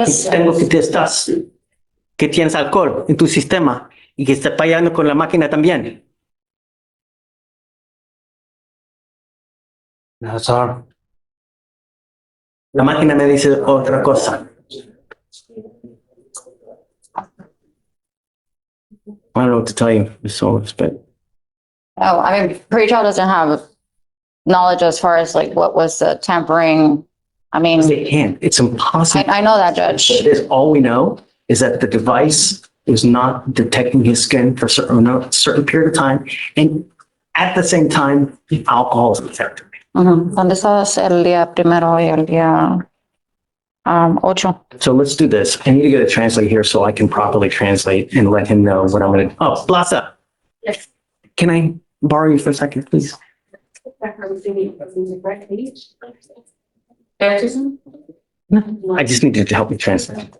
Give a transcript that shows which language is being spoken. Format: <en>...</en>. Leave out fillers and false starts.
<es>Tengo que te estás, que tienes alcohol en tu sistema y que está fallando con la máquina también. No, sorry. La máquina me dice otra cosa.</es> <en>I don't know what to tell you, Ms. Solis, but oh, I mean, pretrial doesn't have knowledge as far as like what was the tampering. I mean, they can't. It's impossible. I know that, Judge. It is, all we know is that the device is not detecting his skin for a certain period of time. And at the same time, alcohol is detected.</en> <es>¿Dónde estabas el día primero y el día 8?</es> <en>So let's do this. I need to get a translate here so I can properly translate and let him know what I'm going to. Oh, Plaza. Yes. Can I borrow you for a second, please? I just need you to help me translate.</en>